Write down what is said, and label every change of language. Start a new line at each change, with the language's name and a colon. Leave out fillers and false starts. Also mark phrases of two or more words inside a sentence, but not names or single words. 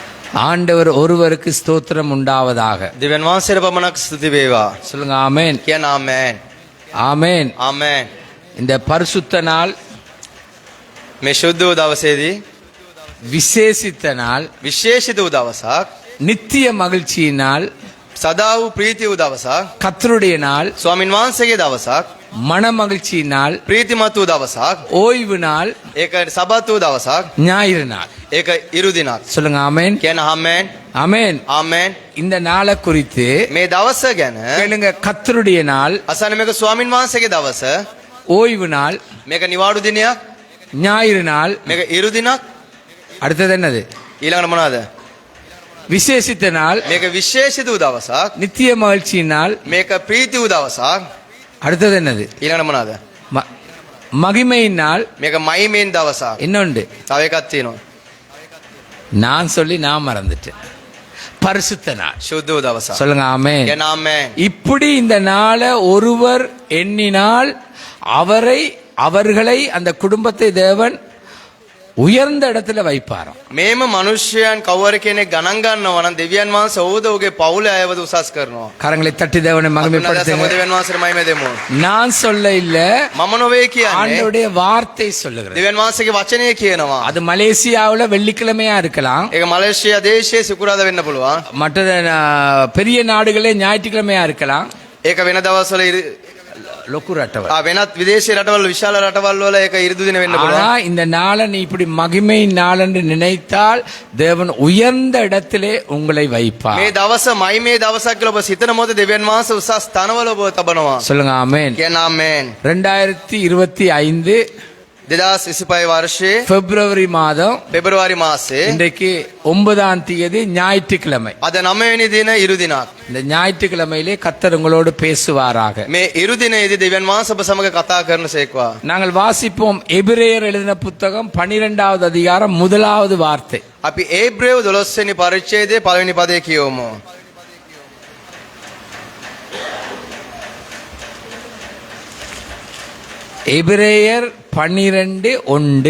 Tamil: ஆண்டவர் ஒருவருக்கு ஸ்தோத்திரம் உண்டாவதாக.
Sinhala: දෙවියන් වහන්සේට පමණක් ස්තුති වේවා.
Tamil: சொல்லுங்க ஆமென்.
Sinhala: කියන ආමේන්.
Tamil: ஆமென்.
Sinhala: ආමේන්.
Tamil: இந்த பரிசுத்த நாள்,
Sinhala: මේ ශුද්ධ වූ දවසේදී
Tamil: விசேஷித்த நாள்,
Sinhala: විශේෂිත වූ දවසක්,
Tamil: நித்திய மகிழ்ச்சியினால்,
Sinhala: සදා වූ ප්‍රීති වූ දවසක්,
Tamil: கர்த்தருடைய நாள்,
Sinhala: ස්වාමින් වහන්සේගේ දවසක්,
Tamil: மன மகிழ்ச்சியினால்,
Sinhala: ප්‍රීතිමත් වූ දවසක්,
Tamil: ஓய்வு நாள்,
Sinhala: ඒක සබත් වූ දවසක්,
Tamil: ஞாயிறு நாள்.
Sinhala: ඒක ඉරු දිනක්.
Tamil: சொல்லுங்க ஆமென்.
Sinhala: කියන ආමේන්.
Tamil: ஆமென்.
Sinhala: ආමේன்.
Tamil: இந்த நாளை குறித்து
Sinhala: මේ දවස ගැන
Tamil: கேளுங்க. கர்த்தருடைய நாள்,
Sinhala: අසන්න මේක ස්වාමින් වහන්සේගේ දවස,
Tamil: ஓய்வு நாள்,
Sinhala: මේක නිවාඩු දිනයක්,
Tamil: ஞாயிறு நாள்.
Sinhala: මේක ඉරු දිනක්.
Tamil: அடுத்தது என்னது?
Sinhala: ඊළඟට මොනවාද?
Tamil: விசேஷித்த நாள்,
Sinhala: මේක විශේෂිත වූ දවසක්,
Tamil: நித்திய மகிழ்ச்சி நாள்.
Sinhala: මේක ප්‍රීති වූ දවසක්.
Tamil: அடுத்தது என்னது?
Sinhala: ඊළඟට මොනවාද?
Tamil: மகிமையின் நாள்.
Sinhala: මේක මහිමෙන් දවසක්.
Tamil: இன்னொன்று
Sinhala: තව එකක් තියෙනවා.
Tamil: நான் சொல்லி நான் மறந்துட்டேன். பரிசுத்த நாள்.
Sinhala: ශුද්ධ වූ දවසක්.
Tamil: சொல்லுங்க ஆமென்.
Sinhala: කියන ආමේන්.
Tamil: இப்படி இந்த நாளை ஒருவர் எண்ணினால் அவர்களை அந்த குடும்பத்தை தேவன் உயர்ந்த இடத்துல வைப்பாராம்.
Sinhala: මේම මනුෂ්‍යයන් කවර කෙනෙක් ගණන් ගන්නවා නම් දෙවියන් වහන්සේ ඔහුද ඔහුගේ පවුල අයවද උසස් කරනවා.
Tamil: கரங்களை தட்டி தேவனை மகிமைப்படுத்துங்க.
Sinhala: දෙවියන් වහන්සේට මහිම දෙමු.
Tamil: நான் சொல்ல இல்ல,
Sinhala: මම නොවේ කියන්නේ.
Tamil: ஆண்டவருடைய வார்த்தை சொல்லுகிறது.
Sinhala: දෙවියන් වහන්සේගේ වචනය කියනවා.
Tamil: அது மலேசியாவுல வெள்ளிக்கிழமையா இருக்கலாம்,
Sinhala: ඒක මலேසියා දේශයේ සිකුරාදා වෙන්න පුළුවන්.
Tamil: மற்ற பெரிய நாடுகளே ஞாயிற்றுக்கிழமையா இருக்கலாம்.
Sinhala: ඒක වෙන දවස්වල ලොකු රටවල්. වෙනත් විදේශීය රටවල් විශාල රටවල් වල ඒක ඉරිදු දින වෙන්න
Tamil: ஆனா
Sinhala: පුළුවන්.
Tamil: இந்த நாளை நீ இப்படி மகிமை நாள் என்று நினைத்தால் தேவன் உயர்ந்த இடத்திலே உங்களை வைப்பார்.
Sinhala: මේ දවස මහිමේ දවසක් කියලා ඔබ සිතන මොහොතේ දෙවියන් වහන්සේ උසස් තනවල ඔබ තබනවා.
Tamil: சொல்லுங்க ஆமென்.
Sinhala: කියන ආමේන්.
Tamil: 2025
Sinhala: 2025 වර්ෂයේ
Tamil: பிப்ரவரி மாதம்
Sinhala: පෙබරවාරි මාසයේ
Tamil: இன்றைக்கு 9ஆம் தேதி ஞாயிற்றுக்கிழமை.
Sinhala: අද 9 වෙනි දින ඉරු දිනක්.
Tamil: இந்த ஞாயிற்றுக்கிழமையிலே கர்த்தர் உங்களோடு பேசுவாராக.
Sinhala: මේ ඉරු දිනේදී දෙවියන් වහන්සේ ඔබ සමග කතා කරනසේක්වා.
Tamil: நாங்கள் வாசிப்போம் எபிரேயர் எழுதின புத்தகம் 12வது அதிகாரம் 1வது வார்த்தை.
Sinhala: අපි ඒබ්‍රේව 12 වෙනි පරිච්ඡේදයේ පළවෙනි පදේ කියවමු.
Tamil: எபிரேயர் 12:1.